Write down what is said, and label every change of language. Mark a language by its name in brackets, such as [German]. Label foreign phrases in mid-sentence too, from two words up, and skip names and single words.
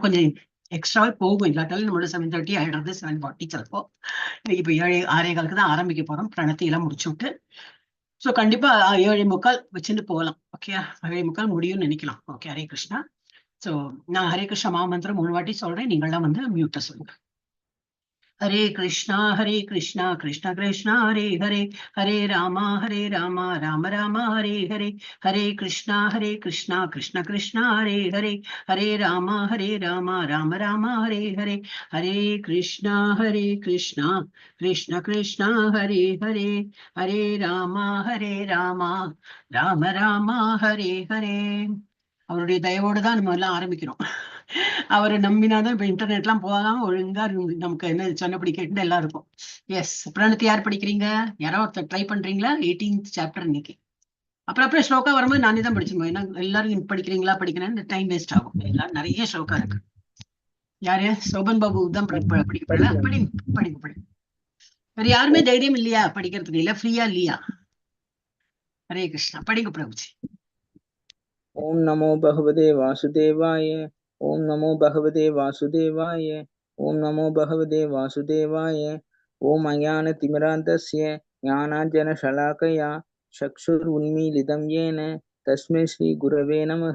[Tamil] கொஞ்சம் எக்ஸ்ட்ராவே போகும், இல்லாட்டாலும் நம்மளோட 7:30 ஆயிடுறது, 7:40 சிலப்போ. இப்ப 7:06 தான் ஆரம்பிக்க போறோம், பிரணத்தி எல்லாம் முடிச்சு விட்டு. சோ கண்டிப்பா 7:45 வச்சுட்டு போகலாம். ஓகே, 7:45 முடியும்னு நினைக்கலாம். ஓகே, ஹரே கிருஷ்ணா. சோ நான் ஹரே கிருஷ்ணா மகாமந்திரம் 3 வாட்டி சொல்றேன், நீங்கள்லாம் வந்து மியூட்ட சொல்லுங்க. [Sanskrit] हरे कृष्णा कृष्णा कृष्णा हरे हरे, हरे रामा राम राम हरे हरे, हरे कृष्णा कृष्णा कृष्णा हरे हरे, हरे रामा राम राम हरे हरे, हरे कृष्णा कृष्णा कृष्णा हरे हरे, हरे रामा राम राम हरे हरे. [Tamil] அவருடைய தயவோடு தான் நம்ம எல்லாம் ஆரம்பிக்கிறோம். அவரை நம்பினாதான் இப்ப இன்டர்நெட் எல்லாம் போகாம ஒழுங்கா நமக்கு என்ன சொன்னபடி கேட்டு எல்லாம் இருக்கும். எஸ், பிரணத்தி யார் படிக்கிறீங்க? யாரோ ஒருத்தர் ட்ரை பண்றீங்களா? 18th சாப்டர் இன்னைக்கு. அப்புறம் ஸ்லோகா வரும்போது நானே தான் படிச்சிருவோம். ஏன்னா எல்லாரும் படிக்கிறீங்களா படிக்கிறேன்னு [English] time waste [Tamil] ஆகும். எல்லாரும் நிறைய ஸ்லோகா இருக்கு. யாரு? சோபன் பாபு தான் படிக்கப்படல. படிங்க. வேற யாருமே தைரியம் இல்லையா படிக்கிறதுக்கு? இல்ல ஃப்ரீயா இல்லையா? ஹரே கிருஷ்ணா, படிங்க பிரபுஜி. [Sanskrit] ओम नमो भगवते वासुदेवाय, ओम नमो भगवते वासुदेवाय, ओम नमो भगवते वासुदेवाय। ओम अज्ञानतिमिरान्धस्य ज्ञानाञ्जनशलाकया चक्षुरुन्मीलितं येन तस्मै श्रीगुरवे नमः।